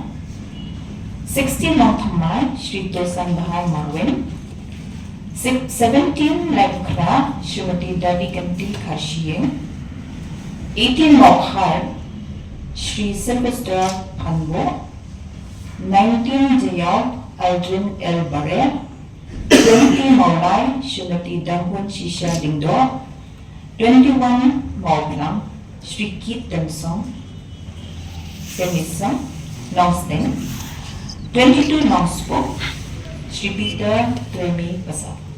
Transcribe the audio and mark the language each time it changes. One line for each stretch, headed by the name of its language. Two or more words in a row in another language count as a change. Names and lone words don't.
Khasi: 16 Nongthamai, Shri Tosan Bahar Marwin. 17 Labkra, Srimati Dadikanti Khashiyeng. 18 Mokhar, Shri Sylvester Hanbo. 19 Jayal, Aldrin El Bare. 20 Maulai, Srimati Dahun Shisha Dingdor. 21 Mauglam, Shri Kyrteng Semisa Nongsting. 22 Nongspo, Shri Peter Tremi Pasar.